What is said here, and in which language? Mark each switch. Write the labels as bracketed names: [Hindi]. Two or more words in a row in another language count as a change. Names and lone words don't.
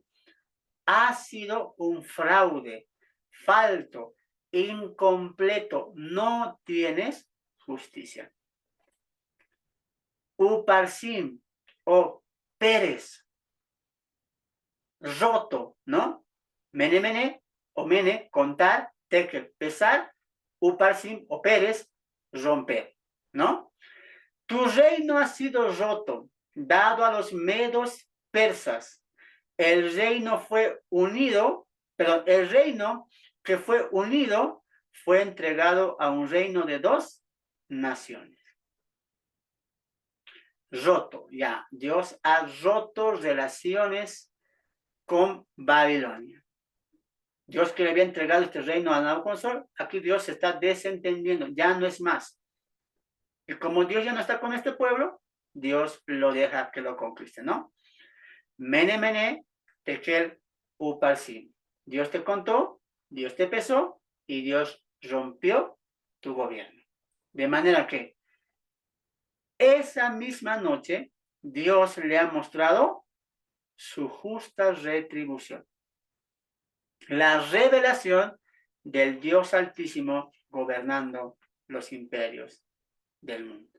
[Spanish] Ha sido un fraude, falto, incompleto. No tienes justicia. Uparsim o Pérez, roto, ¿no? [Aramaic] Mene, mene o mene, [Spanish] contar, tekel, pesar, Uparsim o Pérez, romper, ¿no? Tu reino ha sido roto, dado a los medos persas. El reino fue unido, pero el reino que fue unido fue entregado a un reino de 2 naciones. Roto, ya. Dios ha roto relaciones con Babilonia. Dios que le había entregado este reino a Nabucodonosor, aquí Dios se está desentendiendo, ya no es más. Y como Dios ya no está con este pueblo, Dios lo deja que lo conquiste, ¿no? [Aramaic] Mene, mene, tekel, uparsim. [Spanish] Dios te contó, Dios te pesó y Dios rompió tu gobierno. De manera que esa misma noche Dios le ha mostrado su justa retribución. La revelación del Dios Altísimo gobernando los imperios del mundo.